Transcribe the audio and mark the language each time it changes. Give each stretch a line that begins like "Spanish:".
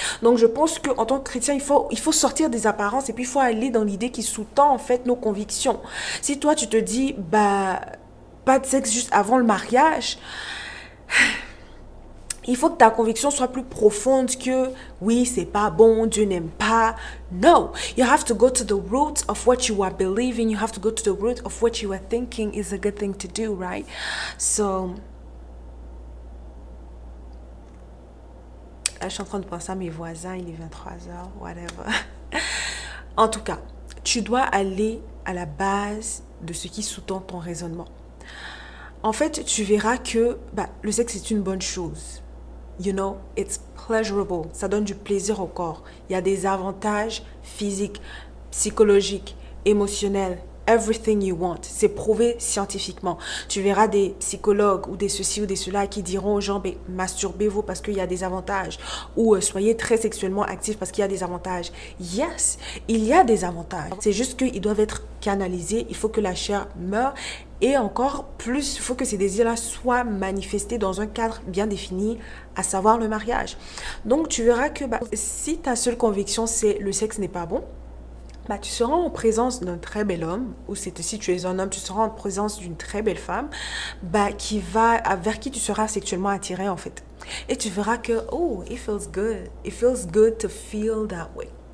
French: Donc, je pense qu'en tant que chrétien, il faut sortir des apparences et puis il faut aller dans l'idée qui sous-tend, en fait, nos convictions. Si toi, tu te dis, pas de sexe juste avant le mariage. Il faut que ta conviction soit plus profonde que oui, c'est pas bon, Dieu n'aime pas.
English: No, you have to go to the root of what you are believing. You have to go to the root of what you are thinking is a good thing to do, right?
French: So, là, je suis en train de penser à mes voisins, il est 23h, whatever. En tout cas, tu dois aller à la base de ce qui sous-tend ton raisonnement. En fait, tu verras que le sexe est une bonne chose.
English: You know, it's pleasurable.
French: Ça donne du plaisir au corps. Il y a des avantages physiques, psychologiques, émotionnels.
English: Everything you want.
French: C'est prouvé scientifiquement. Tu verras des psychologues ou des ceci ou des cela qui diront aux gens, masturbez-vous parce qu'il y a des avantages. Ou soyez très sexuellement actifs parce qu'il y a des avantages. Yes, il y a des avantages. C'est juste qu'ils doivent être canalisés. Il faut que la chair meure. Et encore plus, il faut que ces désirs-là soient manifestés dans un cadre bien défini, à savoir le mariage. Donc, tu verras que si ta seule conviction, c'est le sexe n'est pas bon, tu seras en présence d'un très bel homme, ou si tu es un homme, tu seras en présence d'une très belle femme, vers qui tu seras sexuellement attiré en fait. Et tu verras que, oh,
English: it feels good. It feels good to feel that way.